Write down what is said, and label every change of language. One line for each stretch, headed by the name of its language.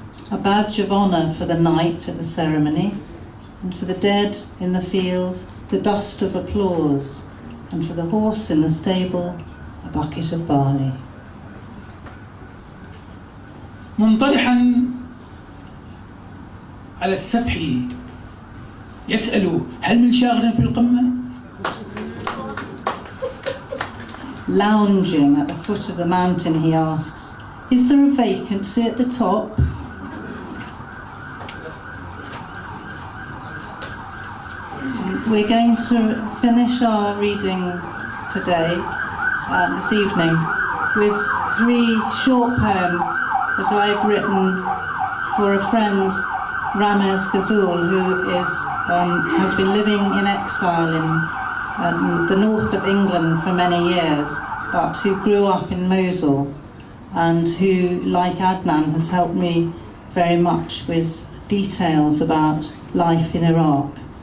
English: A badge of honour for the knight at the ceremony, and for the dead in the field, the dust of applause, and for the horse in the stable, a bucket of barley.
Arabic: منطرحا على السفح يسأل هل من شاغر في القمة؟
English: Lounging at the foot of the mountain, he asks, is there a vacancy at the top? We're going to finish our reading today, this evening, with 3 short poems that I've written for a friend, Ramez Ghazul, who has been living in exile in the north of England for many years, but who grew up in Mosul, and who, like Adnan, has helped me very much with details about life in Iraq.